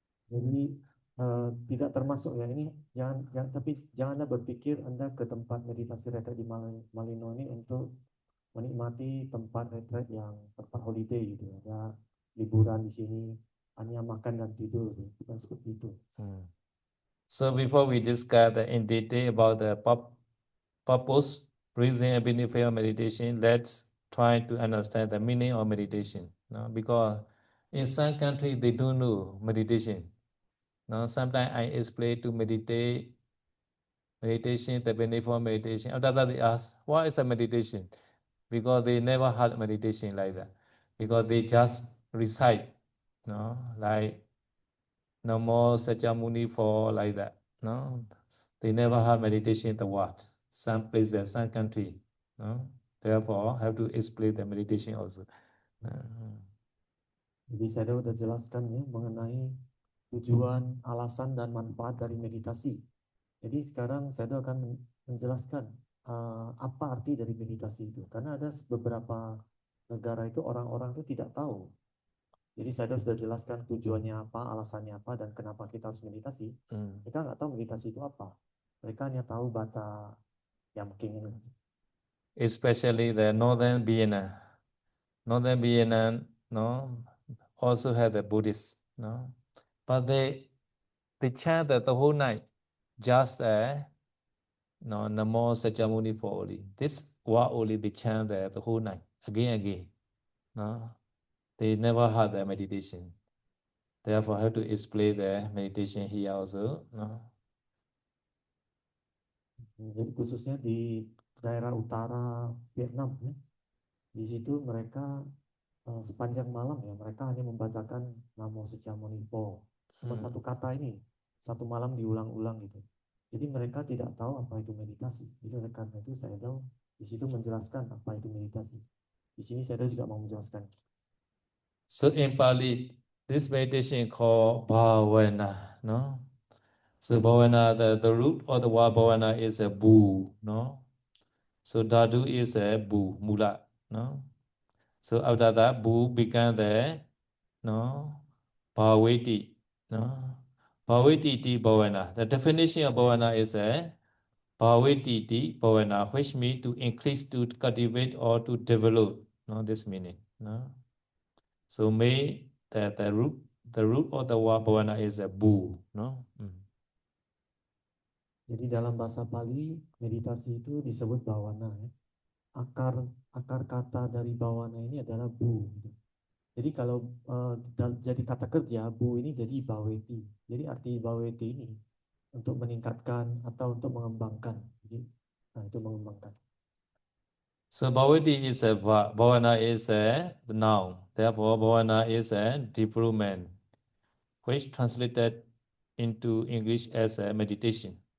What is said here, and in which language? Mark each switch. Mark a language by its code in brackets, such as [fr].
[id] Jadi tidak termasuk ya ini tapi jangan Anda berpikir Anda ke tempat meditasi retret di Malino ini untuk menikmati tempat retret yang tempat holiday gitu ada liburan di sini hanya makan dan tidur bukan seperti itu. [en] So before we discuss in detail about the purpose, reason, and benefit of meditation, let's try to understand the meaning of meditation. No? Because in some countries they don't know meditation. Now, sometimes I explain to meditation, the benefit of meditation. After that, they ask, what is a meditation? Because they never had meditation like that. Because they just recite, like Namo Sakyamuni for like that. No, they never had meditation in the world. Some places, some country. No? Therefore, have to explain the meditation also. [id] Jadi saya sudah jelaskan ya mengenai tujuan, alasan dan manfaat dari meditasi. Jadi sekarang saya akan menjelaskan apa arti dari meditasi itu. Karena ada beberapa negara itu orang-orang itu tidak tahu. Jadi saya sudah jelaskan tujuannya apa, alasannya apa, dan kenapa kita harus meditasi. Mereka nggak tahu meditasi itu apa. Mereka hanya tahu baca yang mungkin ini. [en] Especially the northern Vienna. Northern Vienna, also have the Buddhists, but they chant the whole night, just No, Namo Sakyamuni for only. This word only they chant there the whole night, again, again. No, they never had their meditation. Therefore, I have to explain the meditation here also. No. [id] Jadi khususnya di daerah utara Vietnam ya, di situ mereka sepanjang malam ya mereka hanya membacakan Namo Sakyamuni Po. Cuma satu kata ini satu malam diulang-ulang gitu. Jadi mereka tidak tahu apa itu meditasi. Jadi oleh karena itu saya tahu di situ menjelaskan apa itu meditasi. Di sini saya juga mau menjelaskan. [en] So in Pali, this meditation called Bhavana. No. So Bhavana, the root of the word Bhavana is a bu. No. So Dhatu is a bu, mula. No. So after that, bu became the no bhaveti. No. Bhavetiti bhavana. The definition of bhavana is a bhavetiti bhavana, which means to increase, to cultivate, or to develop. No, this meaning. No. So may the root of the word bhavana is a bu. No. [id] Jadi dalam bahasa Pali meditasi itu disebut bhavana ya. Akar kata dari bhavana ini adalah bu. Gitu. Jadi kalau jadi kata kerja bu ini jadi bhaveti. Jadi arti bhaveti ini untuk meningkatkan atau untuk mengembangkan. Jadi nah itu mengembangkan. [en] So bhavati is a verb, bhavana is a noun. Therefore, bhavana is a development, which translated into English as a meditation.